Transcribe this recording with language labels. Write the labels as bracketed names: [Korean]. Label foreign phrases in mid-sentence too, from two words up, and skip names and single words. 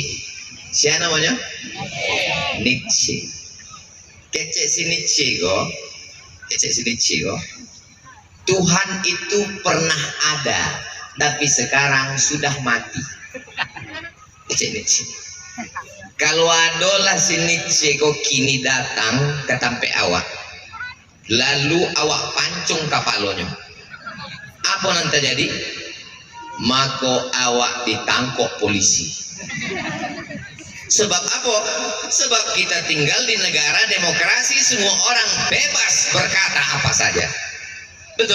[Indonesian] Siapa namanya? Nietzsche. [Minangkabau] Kecek si Nietzsche kok. Kecek si Nietzsche kok. [Indonesian] Tuhan itu pernah ada, tapi sekarang sudah mati. [Minangkabau] Kalau adalah si Nietzsche kok kini datang ke tampe awak, lalu awak pancung kapalnya, apa nanti jadi? [Indonesian] Maka awak ditangkap polisi. Sebab apa? Sebab kita tinggal di negara demokrasi, semua orang bebas berkata apa saja. Betul?